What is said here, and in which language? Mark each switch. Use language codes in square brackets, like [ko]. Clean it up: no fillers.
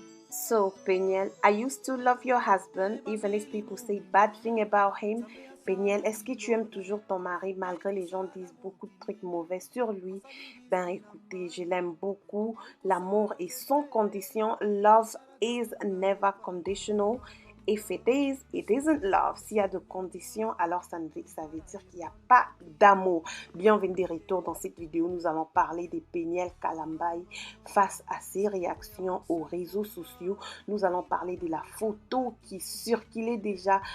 [en] So, Peniel, are you still love your husband even if people say bad thing about him? [fr] Peniel, est-ce que tu aimes toujours ton mari malgré les gens disent beaucoup de trucs mauvais sur lui? Ben écoutez, je l'aime beaucoup. L'amour est sans condition. [en] Love is never conditional. If it is, it isn't love. [fr] S'il y a de conditions, alors ça veut dire qu'il n'y a pas d'amour. Bienvenue de retour dans cette vidéo. Nous allons parler de Peniel Kalambaye face à ses réactions aux réseaux sociaux. Nous allons parler de la photo qui circulait déjà.